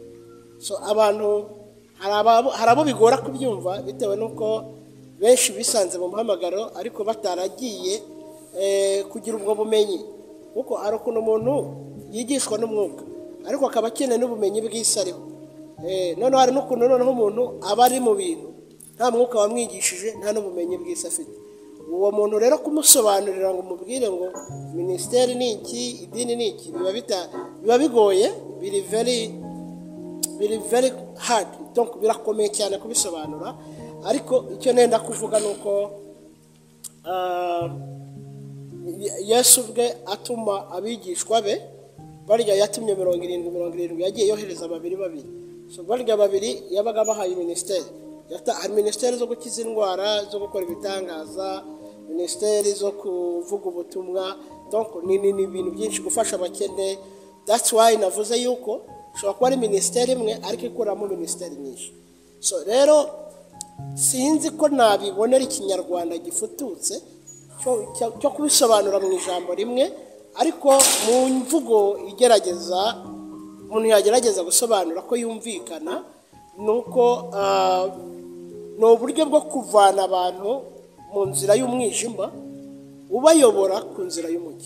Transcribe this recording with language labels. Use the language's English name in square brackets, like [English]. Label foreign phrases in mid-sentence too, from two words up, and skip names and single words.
[Kinyarwanda] So abantu hari abo bigora kubyumva bitewe n'uko benshi bisanze mu muhamagaro ariko bataragiye kugira ubwo bumenyi, kuko hari ukuntu umuntu yigishwa n'umwuka ariko akaba akeneye n'ubumenyi bw'isi ariho. Noneho hari n'ukuntu noneho umuntu aba ari mu bintu nta mwuka wamwigishije, nta n'ubumenyi bw'isi afite. Uwo muntu rero kumusobanurira ngo umubwire ngo minisiteri ni iki, idini ni iki, biba bigoye, biri [English] very hard. [Kinyarwanda] Donc birakomeye cyane kubisobanura, ariko icyo nenda kuvuga nuko Yesu ubwe atuma abigishwa be barya, yatumye 70 yagiye yohereza babiri. So barya babiri yabaga bahaye minisiteri. Hari minisiteri zo gukiza indwara, zo gukora ibitangaza, minisiteri zo kuvuga ubutumwa, donc ni ibintu byinshi, gufasha abakene. [English] That's why [Kinyarwanda] navuze yuko ushobora kuba ari minisiteri imwe ariko ikuramo minisiteri nyinshi. So rero sinzi ko nabibonera ikinyarwanda gifututse cyo kubisobanura mu ijambo rimwe, ariko mu mvugo igerageza umuntu yagerageza gusobanura ko yumvikana, nuko ni uburyo bwo kuvana abantu mu nzira y'umwijima ubayobora ku nzira y'umucyo.